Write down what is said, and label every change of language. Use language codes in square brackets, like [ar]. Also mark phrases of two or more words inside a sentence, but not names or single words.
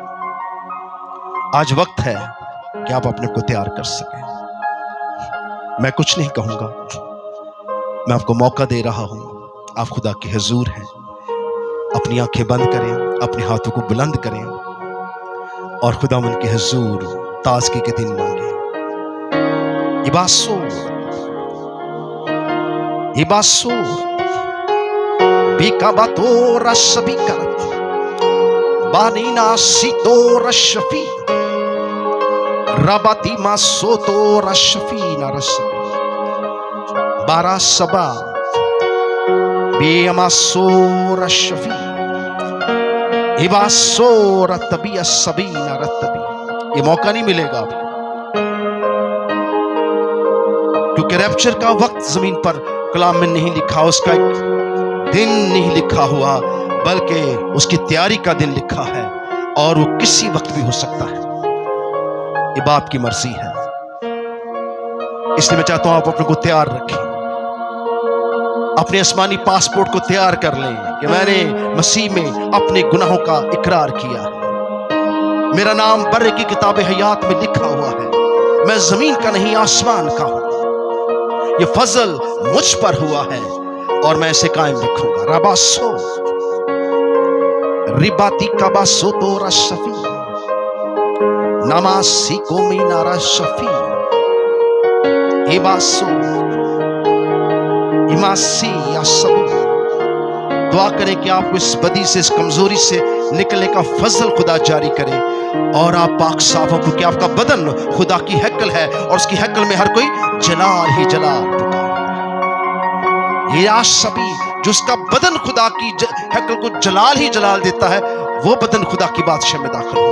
[ur] آج وقت ہے کہ آپ اپنے کو تیار کر سکیں۔ میں کچھ نہیں کہوں گا، میں آپ کو موقع دے رہا ہوں۔ آپ خدا کے حضور ہیں۔ اپنی آنکھیں بند کریں، اپنے ہاتھوں کو بلند کریں، اور خداوند کے حضور تازگی کے دن مانگیں۔ Ibasur Bikabatora Sabikarat Banina Sitora Shafi Rabatima Sotora Shafina Rasabi Barasaba Biamasora Shafi Ibasora Tabia Sabina Ratabi۔ یہ موقع نہیں ملے گا آپ کو، کیونکہ ریپچر کا وقت زمین پر کلام میں نہیں لکھا، اس کا ایک دن نہیں لکھا ہوا، بلکہ اس کی تیاری کا دن لکھا ہے، اور وہ کسی وقت بھی ہو سکتا ہے۔ یہ باپ کی مرضی ہے۔ اس لیے میں چاہتا ہوں آپ اپنے کو تیار رکھیں، اپنے آسمانی پاسپورٹ کو تیار کر لیں کہ میں نے مسیح میں اپنے گناہوں کا اقرار کیا ہے، میرا نام برے کی کتاب حیات میں لکھا ہوا ہے، میں زمین کا نہیں آسمان کا ہوں، یہ فضل مجھ پر ہوا ہے اور میں اسے قائم رکھوں گا۔ رباسو رباتی کباسو تو رشفی نماسی کو مینا رشفی ایباسو ایماسی یا سبو۔ دعا کریں کہ آپ کو اس بدی سے، اس کمزوری سے نکلنے کا فضل خدا جاری کرے، اور آپ پاک صاف ہو، کیونکہ آپ کا بدن خدا کی ہیکل ہے، اور اس کی ہیکل میں ہر کوئی جلال ہی جلال پکار۔ یہ آشبی جو اس کا بدن خدا کی ہیکل کو جلال ہی جلال دیتا ہے، وہ بدن خدا کی بادشاہ میں داخل ہوگا۔